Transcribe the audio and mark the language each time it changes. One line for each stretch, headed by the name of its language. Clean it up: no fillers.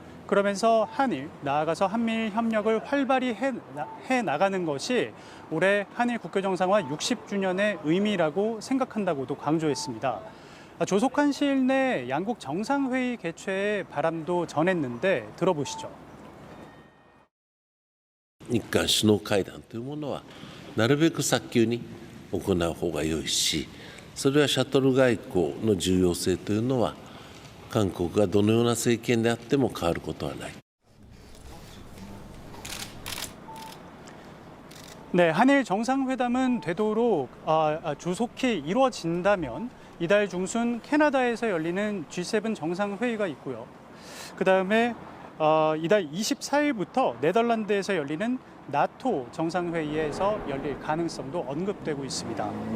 Korean: 그러면서 한일, 나아가서 한미일 협력을 활발히 해 나가는 것이 올해 한일 국교정상화 60주년의 의미라고 생각한다고도 강조했습니다. 조속한 시일 내 양국 정상회의 개최의 바람도 전했는데 들어보시죠.
Japanese: 日韓首脳会談というものはなるべく早急に行う方が良いし、それはシャトル外交の重要性というのは韓国がどのような政権であっても変わることはない。
Korean: 네, 한일 정상회담은 되도록 조속히 이루어진다면 이달 중순 캐나다에서 열리는 G7 정상회의가 있고요. 그다음에 이달 24일부터 네덜란드에서 열리는 나토 정상회의에서 열릴 가능성도 언급되고 있습니다.